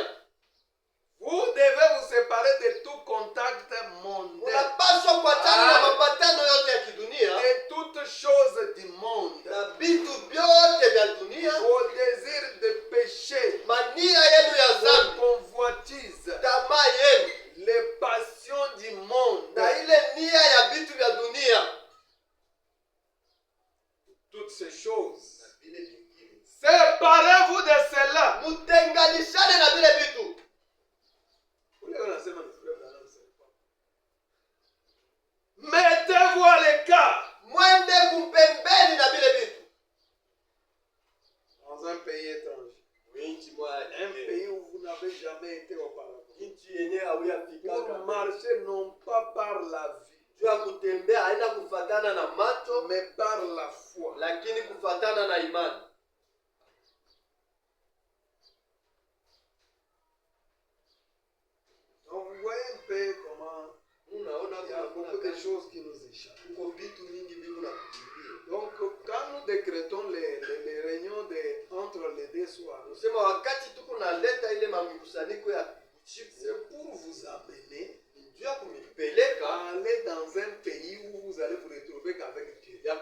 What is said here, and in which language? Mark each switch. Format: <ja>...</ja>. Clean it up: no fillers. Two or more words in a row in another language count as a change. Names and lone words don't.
<fr>Vous devez vous séparer de tout contact mondain.</fr> <sw>Unapaswa kuachana na mapatano yote ya kidunia.</sw> <fr>De toutes choses du monde.</fr> <sw>Na vitu vyote vya dunia.</sw> <fr>Au désir de péché.</fr> <sw>Mania yenu ya dhambi.</sw> <fr>Convoitise.</fr> <sw>Tamaa yenu.</sw> <fr>Les passions du monde.</fr> <sw>Na ile nia ya vitu vya dunia.</sw> <fr>Toutes ces choses. Séparez-vous de cela.</fr> <sw>Mutenganishane na vile vitu.</sw> <fr>Mettez-vous à l'écart.</fr> <sw>Mwende kumpembeni na vile vitu.</sw> <fr>Dans un pays étranger. Un pays où vous n'avez jamais été auparavant. Pour marcher non pas par la vue.</fr> <sw>Jua kutembea haina kufatana na macho,</sw> <fr>mais par la foi.</fr> <sw>Lakini kufatana na imani.</sw> <fr>Donc vous voyez un peu comment il y a beaucoup de choses qui nous échappent. Donc quand nous décrétons les réunions entre les deux soirs, c'est pour vous amener à aller dans un pays où vous allez vous retrouver qu'avec Dieu.</fr>